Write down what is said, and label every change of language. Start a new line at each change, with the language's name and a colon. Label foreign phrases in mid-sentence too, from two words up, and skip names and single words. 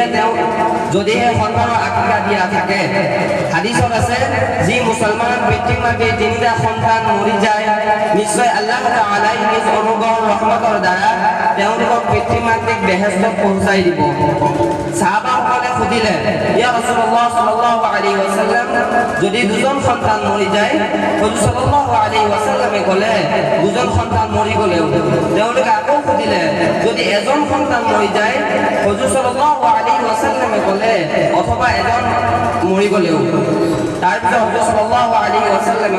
Assamese: সন্তানৰ আকিকা দিয়া থাকে হাদিছত আছে যি মুছলমান পিতৃ মাতৃৰ তিনিটা সন্তান মৰি যায় নিশ্চয়
Arabic: الله تعالى
Assamese: নিজ অনুগ্ৰহৰ ৰহমতৰ দ্বাৰা তেওঁলোকক পিতৃ মাতৃক বেহেশতত পহুঁচাই দিব সাহাবাসকলে সুধিলে
Arabic: يا رسول الله صلى الله عليه وسلم
Assamese: যদি দুজন সন্তান মৰি যায় হুজুৰ
Arabic: صلى الله عليه وسلم
Assamese: ক'লে দুজন সন্তান মৰি গ'লেও তেওঁলোকে আকৌ সুধিলে যদি এজন সন্তান মৰি যায় হুজুৰ
Arabic: صلى الله عليه وسلم
Assamese: ক'লে অথবা এজন মৰি গ'লেও তাৰপিছত হুজুৰ
Arabic: صلى الله عليه وسلم